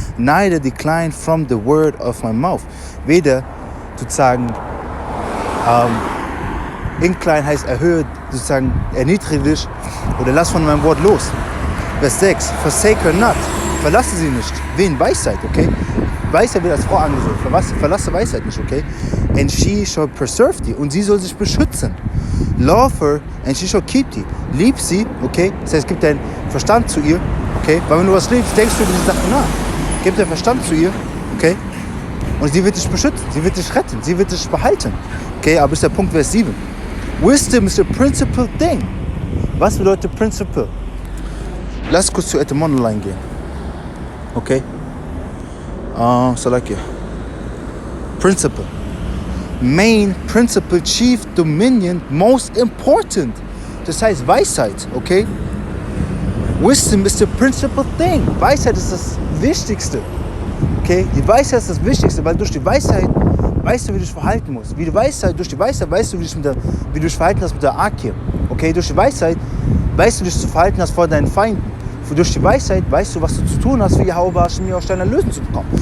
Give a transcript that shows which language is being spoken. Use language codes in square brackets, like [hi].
[en] Neither decline from the word of my mouth. [de] Weder, sozusagen, incline heißt erhöhe, sozusagen, erniedrige dich oder lass von meinem Wort los. Vers 6, [en] forsake her not, [de] verlasse sie nicht. Wen? Weisheit, okay? Weisheit wird als Frau angesehen, verlasse Weisheit nicht, okay? [en] And she shall preserve thee, [de] und sie soll sich beschützen. [en] Love her, and she shall keep thee. [de] Lieb sie, okay? Das heißt, gib deinen Verstand zu ihr, okay? Weil wenn du was liebst, denkst du über diese Sachen nach. Gib deinen Verstand zu ihr, okay? Und sie wird dich beschützen, sie wird dich retten, sie wird dich behalten. Okay, aber ist der Punkt, Vers 7. [en] Wisdom is the principal thing. [de] Was bedeutet principle? Lass kurz zu Etymologie gehen. [en] Okay? So like it. Principle. Main, principle, chief, dominion, most important. [de] Das heißt Weisheit, okay? [en] Wisdom is the principal thing. [de] Weisheit ist das Wichtigste. Okay? Die Weisheit ist das Wichtigste, weil durch die Weisheit weißt du, wie du dich verhalten musst. Durch die Weisheit weißt du, wie du dich verhalten hast mit der Akir. Okay? Durch die Weisheit weißt du, wie du dich zu verhalten hast vor deinen Feinden. Durch die Weisheit weißt du, was du zu tun hast, für Yahweh, Bashim, aus deiner Lösung zu bekommen.